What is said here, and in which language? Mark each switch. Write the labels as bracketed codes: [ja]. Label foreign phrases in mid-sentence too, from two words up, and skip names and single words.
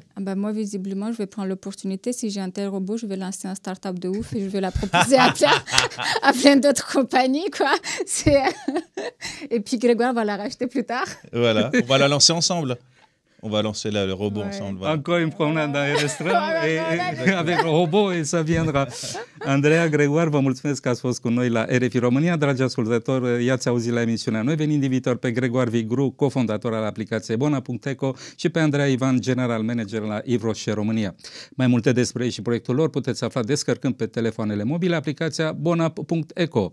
[fr] Moi, visiblement, je vais prendre l'opportunité. Si j'ai un tel robot, je vais lancer un start-up de ouf et je vais la proposer à plein d'autres compagnies, quoi. Et puis Grégoire va la racheter plus tard. Voilà, on va la lancer ensemble. On va lancer le robot ensemble. Voilà. Encore une promenade dans les restaurants avec le robot et ça viendra. [ro] Andrea, Grégoire, vă mulțumesc că ați fost cu noi la RFI România. Dragi ascultători, i-ați auzit la emisiunea Noi Venim din Viitor pe Grégoire Vigru, cofondator al aplicației Bona.eco și pe Andrea Ivan, [en] general manager [ro] la Yves Rocher România. Mai multe despre ei și proiectul lor puteți afla descărcând pe telefoanele mobile aplicația Bona.eco.